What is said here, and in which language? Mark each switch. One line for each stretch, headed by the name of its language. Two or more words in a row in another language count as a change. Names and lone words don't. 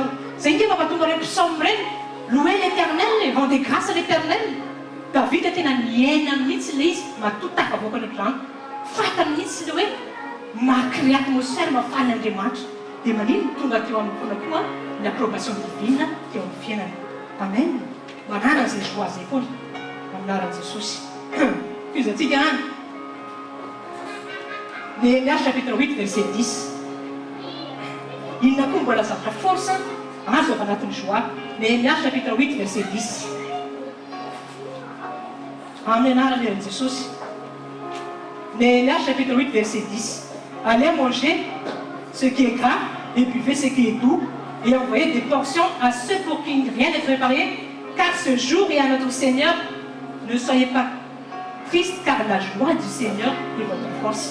Malagasy: Zay nge mampatonga ireny psaume reny,
French: louez l'Éternel, rendez grâce à l'Éternel.
Malagasy: David tena niaina mihitsy le izy, matoa tafavoaka ny rano. Fantany mihitsy le hoe macrée atmosphère mahafaly Andriamanitra. Dia manino tonga teo amin'ny foana koa ny
French: approbation divine
Malagasy: teo amin'ny fiainana. Amen. Manana izay joie zay foana amin'ny anaran'i Jesosy. Fizatsika any.
French: Néhémie chapitre 8 verset 10.
Malagasy: Inona koa mbola zavatra force azo avy anatin'ny joie.
French: Néhémie chapitre 8 verset 10.
Malagasy: Amin'ny anaran'i Jesosy.
French: Néhémie chapitre 8 verset 10. Allez manger ce qui est gras et buvez ce qui est doux et envoyez des portions à ceux pour qui rien n'est préparé, car ce jour est à notre Seigneur. Ne soyez pas tristes, car la joie du Seigneur est votre force.